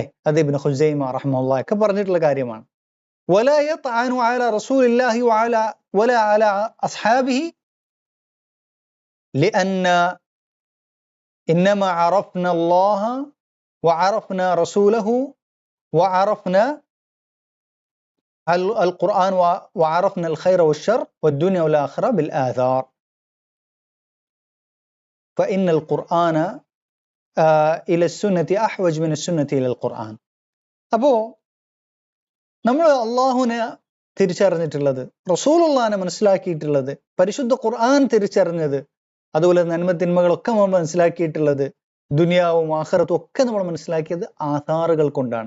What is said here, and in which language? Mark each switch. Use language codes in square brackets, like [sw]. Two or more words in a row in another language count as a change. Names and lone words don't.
[ml] അത് ഇബ്നു ഖുസൈമ റഹ്മത്തുള്ളാഹി ഒക്കെ പറഞ്ഞിട്ടുള്ള കാര്യമാണ്. [ar] ولا يطعن على رسول الله ولا على أصحابه لأن إنما عرفنا الله وعرفنا رسوله وعرفنا القرآن وعرفنا الخير والشر والدنيا والآخرة بالآثار فإن القرآن إلى السنة أحوج من السنة إلى القرآن. [ml] അപ്പോൾ നമ്മൾ അള്ളാഹുവിനെ തിരിച്ചറിഞ്ഞിട്ടുള്ളത്, റസൂലുള്ളാഹിനെ മനസ്സിലാക്കിയിട്ടുള്ളത്, പരിശുദ്ധ ഖുർആൻ തിരിച്ചറിഞ്ഞത്, അതുപോലെ നന്മ തിന്മകളൊക്കെ നമ്മൾ മനസ്സിലാക്കിയിട്ടുള്ളത്, ദുനിയാവും ആഖിറത്തും ഒക്കെ നമ്മൾ മനസ്സിലാക്കിയത് ആധാറുകൾ കൊണ്ടാണ്.